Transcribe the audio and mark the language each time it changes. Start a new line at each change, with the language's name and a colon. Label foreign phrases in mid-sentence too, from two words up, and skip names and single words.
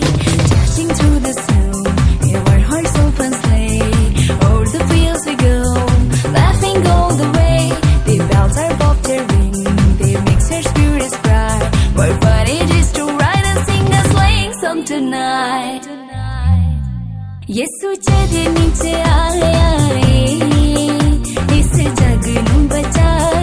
English: Dashing through the snow in a one horse open sleigh. O'er the fields we go, laughing all the way. The bells are bobbed their ring, they make our spirits bright. What fun it is to ride and sing a sleighing song tonight.
Punjabi: ਯਸੂ ਚੜ੍ਹ ਨੀਚੇ ਆਏ ਆਏ ਇਸ ਜਗ ਨੂੰ ਬਚਾ